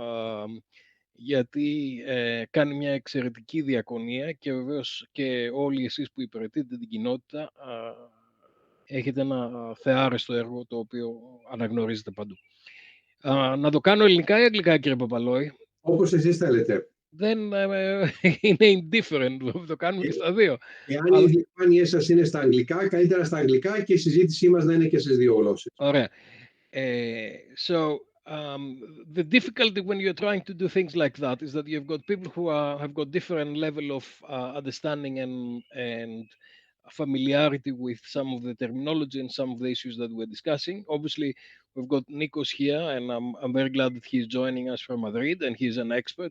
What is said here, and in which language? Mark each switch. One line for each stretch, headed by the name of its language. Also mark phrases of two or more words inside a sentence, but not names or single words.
Greek: Γιατί κάνει μια εξαιρετική διακονία και βεβαίως και όλοι εσείς που υπηρετείτε την κοινότητα έχετε ένα θεάρεστο έργο το οποίο αναγνωρίζετε παντού. Να το κάνω ελληνικά ή αγγλικά, κύριε Παπαλόη? Όπως εσείς θέλετε. Δεν είναι indifferent, το κάνουμε και στα δύο. Εάν οι διαφάνειες σας είναι στα αγγλικά, καλύτερα στα αγγλικά και η συζήτησή μας να είναι και στις δύο γλώσσες. Ωραία.
English: So the difficulty when you're trying to do things like that is that you've got people who have got different level of understanding and familiarity with some of the terminology and some of the issues that we're discussing. Obviously, we've got Nikos here, and I'm very glad that he's joining us from Madrid, and he's an expert.